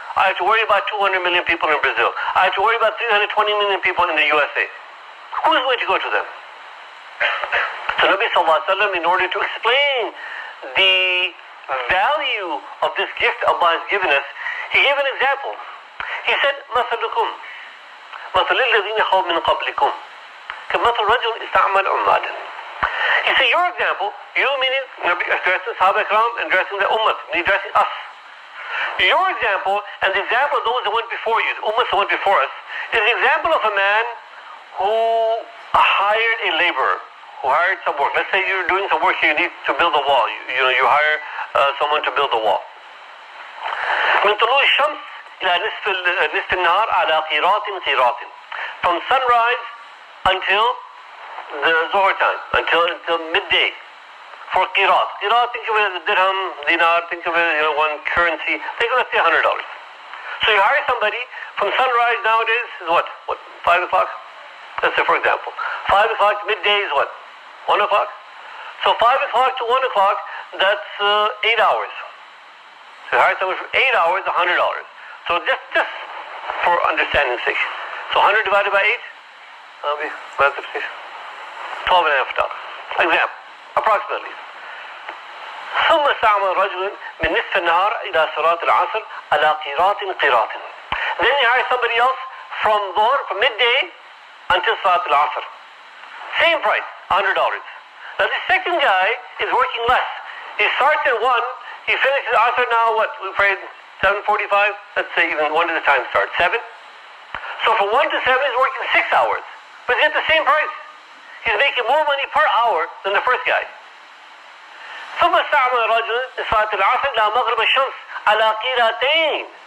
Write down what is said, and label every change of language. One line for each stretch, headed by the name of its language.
English: I have to worry about 200 million people in Brazil. I have to worry about 320 million people in the USA. Who is going to go to them? So Nabi sallallahu alayhi wa sallam, in order to explain the value of this gift Allah has given us, he gave an example. He said,
Arabic: مَثَلُكُمْ مَثَلِ الَّذِينَ خَوْا مِنْ قَبْلِكُمْ كَمَثَلِ رَجُلٍ اسْتَعْمَلَ عُمَّالًا.
English: He said, your example, you meaning Nabi addressing Sahaba Ikram and addressing the ummah, and addressing us. Your example, and the example of those that went before you, the ummahs that went before us, is the example of a man who hired a laborer, who hired some work. Let's say you're doing some work here, you need to build a wall. You hire someone to build a wall.
Arabic: من طلوع الشمس إلى نصف النهار على قيراط.
English: From sunrise until the Zohar time, until midday. For qirat. Qirat, think of it as a dirham, dinar, think of it as one currency. Think of it, let's say $100. So you hire somebody from sunrise nowadays is what? 5 o'clock? Let's say for example. 5 o'clock to midday is what? 1 o'clock? So 5 o'clock to 1 o'clock, that's 8 hours. So you hire someone for 8 hours, $100. So just for understanding's sake. So 100 divided by 8, that'll be $12.5. Example, approximately.
Arabic: ثم استعمل رجل من نصف النهار إلى صلاة العصر على قيراط.
English: Then you hire somebody else from midday until Salat al-Asr. Same price, $100. Now the second guy is working less. He starts at 1, he finishes Asr now, what? We prayed 7:45? Let's say even 1 at a time starts. 7? So from 1 to 7 he's working 6 hours. But he's at the same price. He's making more money per hour than the first guy.
Arabic: ثم استعمل رجل صلاة العصر إلى مغرب الشمس على قيراطين.